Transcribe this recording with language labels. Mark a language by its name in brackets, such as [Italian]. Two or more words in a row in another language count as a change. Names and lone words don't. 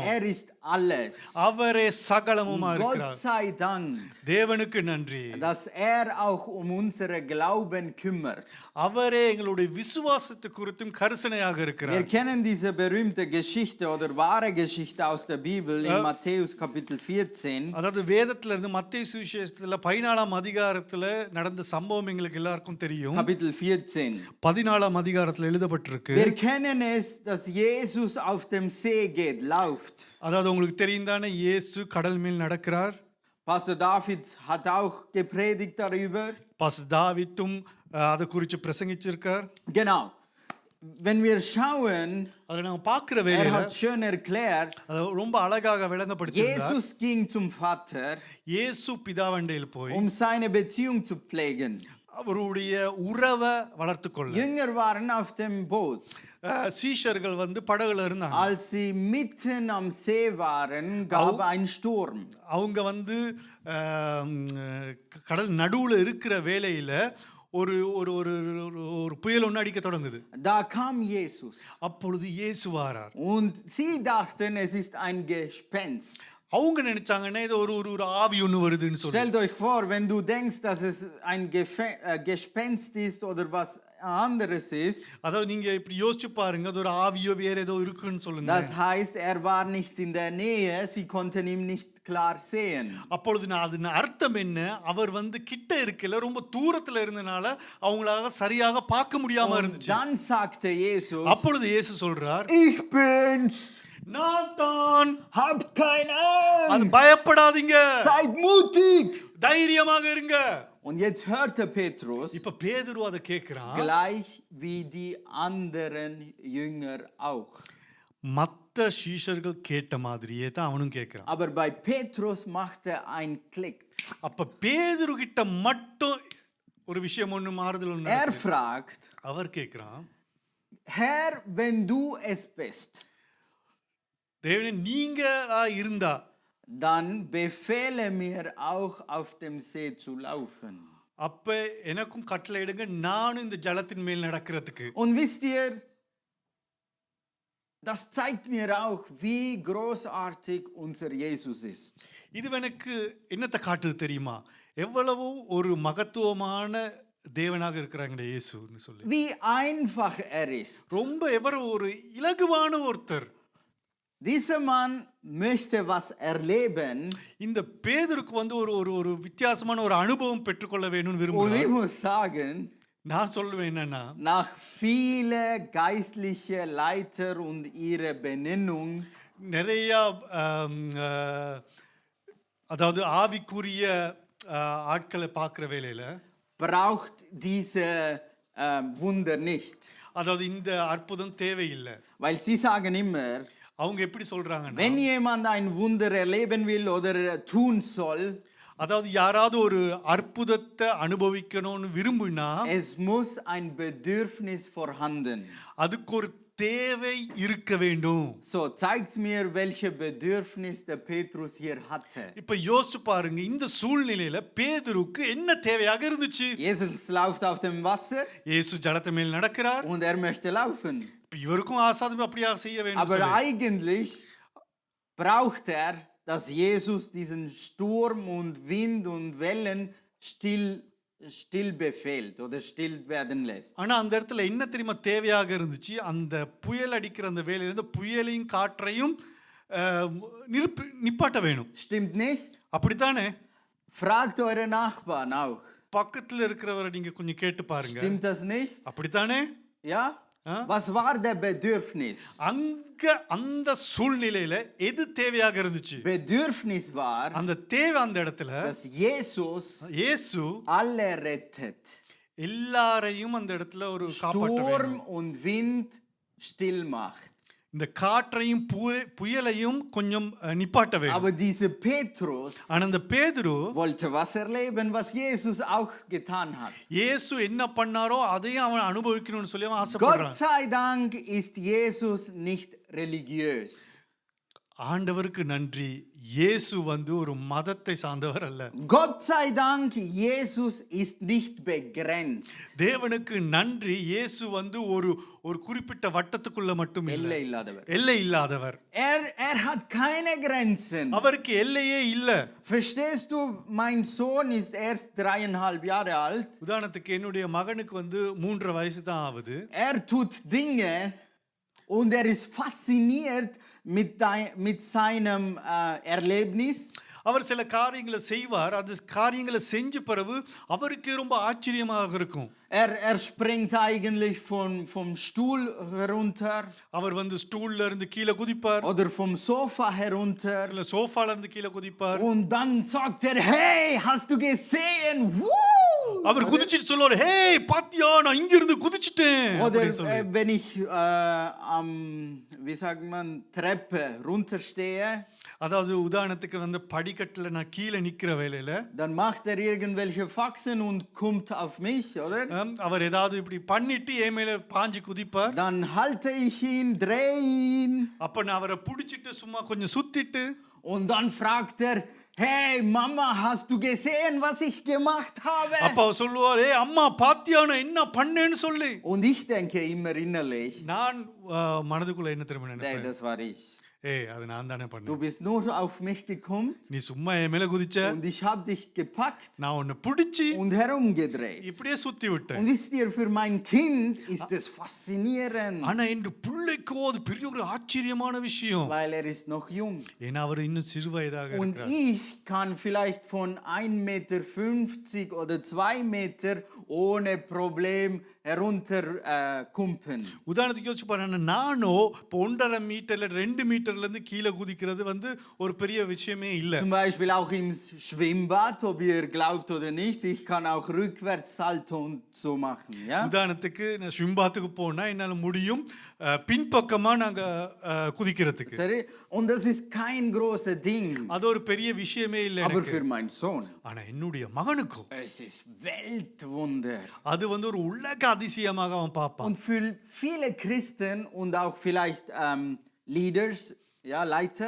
[German] er ist alles. [Tamil] அவரே சகலமுமா [German] Gott [Tamil] இருக்கிறார். [German] sei Dank, [Tamil] தேவனுக்கு நன்றி, [German] dass er auch um unsere Glauben kümmert. [Tamil] அவரே எங்களுடைய விசுவாசத்தை குறித்தும் கரிசனையாக [German] Wir [Tamil] இருக்கிறார். [German] kennen diese berühmte Geschichte oder wahre Geschichte aus der Bibel in Ja. Matthäus Kapitel 14. [Tamil] அதாவது வேதத்துல இருந்து மத்தேயு சுவிசேஷத்துல 14ஆம் அதிகாரத்துல நடந்த சம்பவம் எங்களுக்கு எல்லாருக்கும் தெரியும். [German] Kapitel 14. [Tamil] 14ஆம் அதிகாரத்துல எழுதப்பட்டிருக்கு. [German] Wir kennen es, dass Jesus auf dem See geht, läuft. [Tamil] அதாவது உங்களுக்கு தெரியும் தானே, இயேசு கடல் மேல் நடக்கிறார். [German] Pastor David hat auch gepredigt darüber. [Tamil] பாஸ்டர் தாவீதும் அதை குறித்து பிரசங்கிச்சிருக்கார். [German] Genau. Wenn wir schauen, [Tamil] அதை நாங்க பார்க்கிற [German] er [Tamil] வேளையில [German] hat schön erklärt, [Tamil] அதை ரொம்ப அழகாக விளங்கப்படுத்தியிருந்தார். [German] Jesus ging zum Vater, [Tamil] இயேசு பிதாவண்டையில் போய் [German] um seine Beziehung zu pflegen. [Tamil] அவருடைய உறவை வளர்த்து கொள்ள. [German] Jünger waren auf dem Boot. [Tamil] சீஷர்கள் வந்து படகுல இருந்தாங்க. [German] Als sie mitten am See waren, gab ein Sturm. [Tamil] அவங்க வந்து கடல் நடுவுல இருக்கிற வேளையில ஒரு ஒரு ஒரு ஒரு புயல் ஒன்று அடிக்க தொடங்குது. [German] Da kam Jesus. [Tamil] அப்பொழுது இயேசு வாரார். [German] Und sie dachten, es ist ein Gespenst. [Tamil] அவங்க நினைச்சாங்கன்னா இது ஒரு ஒரு ஆவி ஒன்று வருதுன்னு சொல்லி. [German] Stellt euch vor, wenn du denkst, dass es ein Gespenst ist oder was anderes ist. [Tamil] அதாவது நீங்க இப்படி யோசிச்சு பாருங்க, அது ஒரு ஆவியோ வேற ஏதோ இருக்குன்னு சொல்லுங்க. [German] Das heißt, er war nicht in der Nähe, sie konnten ihn nicht klar sehen. [Tamil] அப்பொழுது அதன் அர்த்தம் என்ன? அவர் வந்து கிட்ட இருக்கல, ரொம்ப தூரத்துல இருந்தனால அவங்களால சரியாக பார்க்க முடியாம [German] Und [Tamil] இருந்துச்சு. [German] dann sagte Jesus, [Tamil] அப்பொழுது இயேசு சொல்றார், [German] ich bin's, [Tamil] நான் தான். [German] habt keine [Tamil] அது [German] Angst, [Tamil] பயப்படாதீங்க, [German] seid mutig. [Tamil] தைரியமாக இருங்க. [German] Und jetzt hörte Petrus, [Tamil] இப்ப பேதுரு அதை கேட்கிறான், [German] gleich wie die anderen Jünger auch. [Tamil] மத்த சீஷர்கள் கேட்ட மாதிரியே தான் அவனும் கேட்கிறான். [German] Aber bei Petrus machte ein Klick. [Tamil] அப்ப பேதுரு கிட்ட மட்டும் ஒரு விஷயம் ஒண்ணு மாறுதல் ஒண்ணு [German] Er [Tamil] நடக்குது. [German] fragt, [Tamil] அவர் கேட்கிறான், [German] Herr, wenn du es bist, [Tamil] தேவனே நீங்க இருந்தா [German] dann befehle mir auch auf dem See zu laufen. [Tamil] அப்ப எனக்கும் கட்டளை இடுங்க, நானும் இந்த ஜலத்தின் மேல் நடக்கிறதுக்கு. [German] Und wisst ihr, das zeigt mir auch, wie großartig unser Jesus ist. [Tamil] இது எனக்கு என்னத்தை காட்டுது தெரியுமா? எவ்வளவு ஒரு மகத்துவமான தேவனாக இருக்கிறாங்க இயேசுன்னு சொல்லி. [German] Wie einfach er ist. [Tamil] ரொம்ப எவ்வளவு ஒரு இலகுவான ஒருத்தர். [German] Dieser Mann möchte was erleben. [Tamil] இந்த பேதுருக்கு வந்து ஒரு ஒரு ஒரு வித்தியாசமான ஒரு அனுபவம் பெற்றுக்கொள்ள வேணும்னு [German] Und [Tamil] விரும்புறார். [German] ich muss sagen, [Tamil] நான் சொல்லுவேன் என்னன்னா, [German] nach viele geistliche Leiter und ihre Benennung, [Tamil] நிறைய அதாவது ஆவிக்குரிய ஆட்களை பார்க்குற வேலையில [German] braucht diese Wunder nicht. [Tamil] அதாவது இந்த அற்புதம் தேவையில்லை. [German] Weil sie sagen immer, [Tamil] அவங்க எப்படி சொல்றாங்கன்னா, [German] wenn jemand ein Wunder erleben will oder tun soll, [Tamil] அதாவது யாராவது ஒரு அற்புதத்தை அனுபவிக்கணும்னு விரும்பினா [German] es muss ein Bedürfnis vorhanden. [Tamil] அதுக்கு ஒரு தேவை இருக்க வேண்டும். [German] So zeigt mir, welche Bedürfnis der Petrus hier hatte. [Tamil] இப்ப யோசிச்சு பாருங்க, இந்த சூழ்நிலையில பேதுருக்கு என்ன தேவையாக இருந்துச்சு? [German] Jesus läuft auf dem Wasser [Tamil] இயேசு ஜலத்து மேல் நடக்கிறார். [German] und er möchte laufen. [Tamil] இப்ப இவருக்கும் ஆசாதம் அப்படியா செய்ய வேண்டும். [German] Aber eigentlich braucht er, dass Jesus diesen Sturm und Wind und Wellen still befehlt oder still werden lässt. [Tamil] ஆனா அந்த இடத்துல என்ன தெரியுமா தேவையாக இருந்துச்சு? அந்த புயல் அடிக்கிற அந்த வேலையில இருந்து புயலையும் காற்றையும் நிப்பாட்ட வேணும். [German] Stimmt nicht? [Tamil] அப்படித்தானே? [German] Fragt eure Nachbarn auch. [Tamil] பக்கத்துல இருக்கிறவரை நீங்க கொஞ்சம் கேட்டு பாருங்க. [German] Stimmt das nicht? [Tamil] அப்படித்தானே? [German] Ja? Was war der Bedürfnis? [Tamil] அங்க அந்த சூழ்நிலையில எது தேவையாக இருந்துச்சு? [German] Bedürfnis war, [Tamil] அந்த தேவை அந்த இடத்துல [German] dass Jesus [Tamil] இயேசு [German] alle rettet. [Tamil] எல்லாரையும் அந்த இடத்துல ஒரு காப்பாற்ற [German] Sturm [Tamil] வேண்டும். [German] und Wind still macht. [Tamil] இந்த காற்றையும் புயலையும் கொஞ்சம் நிப்பாட்ட வேண்டும். [German] Aber dieser Petrus [Tamil] ஆனா அந்த பேதுரு [German] wollte was erleben, was Jesus auch getan hat. [Tamil] இயேசு என்ன பண்ணாரோ அதையும் அவன் அனுபவிக்கணும்னு சொல்லி அவன் [German] Gott [Tamil] ஆசைப்படுறான். [German] sei Dank ist Jesus nicht religiös. [Tamil] ஆண்டவருக்கு நன்றி, இயேசு வந்து ஒரு மதத்தை சார்ந்தவர் அல்ல. [German] Gott sei Dank, Jesus ist nicht begrenzt. [Tamil] தேவனுக்கு நன்றி, இயேசு வந்து ஒரு ஒரு குறிப்பிட்ட வட்டத்துக்குள்ள மட்டும் இல்லை, எல்லை இல்லாதவர். எல்லை இல்லாதவர். [German] Er hat keine Grenzen. [Tamil] அவருக்கு எல்லையே இல்ல. [German] Verstehst du, mein Sohn ist erst 3,5 Jahre alt. [Tamil] உதாரணத்துக்கு என்னுடைய மகனுக்கு வந்து 3.5 வயசு தான் ஆகுது. [German] Er tut Dinge und er ist fasziniert mit seinem Erlebnis. [Tamil] அவர் சில காரியங்களை செய்வார், அந்த காரியங்களை செஞ்ச பிறகு அவருக்கு ரொம்ப ஆச்சரியமாக இருக்கும். [German] Er springt eigentlich vom Stuhl herunter. [Tamil] அவர் வந்து ஸ்டூல்ல இருந்து கீழே குதிப்பார், [German] Oder vom Sofa herunter. [Tamil] இல்ல சோஃபால இருந்து கீழே குதிப்பார். [German] Und dann sagt er, hey, hast du gesehen? Woo! [Tamil] அவர் குதிச்சிட்டு சொல்லுவார், ஹே பாத்தியா நான் இங்க இருந்து குதிச்சிட்டேன். [German] Oder [Tamil] அப்படின்னு சொல்லி. [German] wenn ich wie sagt man, Treppe runterstehe, [Tamil] அதாவது உதாரணத்துக்கு வந்து படிக்கட்டுல நான் கீழே நிக்கிற வேளையில [German] dann macht er irgendwelche Faxen und kommt auf mich, oder? [Tamil] அவர் ஏதாவது இப்படி பண்ணிட்டு என் மேல பாஞ்சு குதிப்பார். [German] Dann halte ich ihn, drehe ihn. [Tamil] அப்ப நான் அவரை பிடிச்சிட்டு சும்மா கொஞ்சம் சுத்திட்டு, [German] Und dann fragt er, hey Mama, hast du gesehen, was ich gemacht habe? [Tamil] அப்ப அவர் சொல்லுவார், ஏ அம்மா பாத்தியா நான் என்ன பண்ணேன்னு சொல்லி. [German] Und ich denke immer innerlich, [Tamil] நான் மனதுக்குள்ள என்ன தெரியுமா [German] nee, [Tamil] நினைப்பேன்? [German] das war ich. [Tamil] ஏய் அது நான் தானே [German] Du [Tamil] பண்ணேன், [German] bist nur auf mich gekommen [Tamil] நீ சும்மா என் மேல குதிச்ச, [German] und ich habe dich gepackt [Tamil] நான் உன்னை பிடிச்சி [German] und herumgedreht. [Tamil] இப்படியே சுத்தி விட்டேன். [German] Und wisst ihr, für mein Kind ist es faszinierend, [Tamil] ஆனா இன்று பிள்ளைக்கோ அது பெரிய ஒரு ஆச்சரியமான விஷயம், [German] weil er ist noch jung. [Tamil] ஏன்னா அவர் இன்னும் சிறு வயதாக [German] Und [Tamil] இருக்கிறார். [German] ich kann vielleicht von 1,50 Meter oder 2 Meter ohne Problem herunter kumpen. [Tamil] உதாரணத்துக்கு யோசிச்சு பாருங்க, நானோ இப்போ 1,5 மீட்டர்ல 2 மீட்டர்ல இருந்து கீழே குதிக்கிறது வந்து ஒரு பெரிய விஷயமே இல்ல. [German] Zum Beispiel auch im Schwimmbad, ob ihr glaubt oder nicht, ich kann auch rückwärts Salto und so machen. Ja? [Tamil] உதாரணத்துக்கு நான் ஸ்விம்பாத்துக்கு போனா என்னால முடியும் பின்பக்கமா நாங்க குதிக்கிறதுக்கு. [German] Sorry? Und das ist kein großes Ding. [Tamil] அது ஒரு பெரிய விஷயமே இல்ல [German] Aber [Tamil] எனக்கு. [German] für meinen Sohn, [Tamil] ஆனா என்னுடைய மகனுக்கும் [German] es ist Weltwunder. [Tamil] அது வந்து ஒரு உலக அதிசயமாக அவன் பார்ப்பான். [German] Und für viele Christen und auch vielleicht Leaders, ja, Leiter,